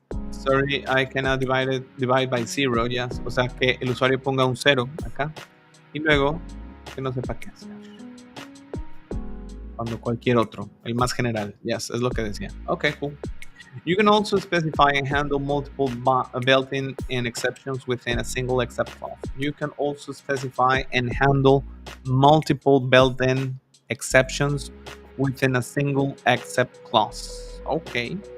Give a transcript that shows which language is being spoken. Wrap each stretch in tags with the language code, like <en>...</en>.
<en>Sorry, I cannot divide by 0. Yes.</en> <es>O sea, que el usuario ponga un 0 acá. Y luego, que no sepa qué hacer. Cuando cualquier otro, el más general.</es> <en>Yes,</en> <es>es lo que decía.</es> <en>Okay, cool. You can also specify and handle multiple built-in and exceptions within a single except clause. You can also specify and handle multiple built-in exceptions within a single except clause. Okay.</en>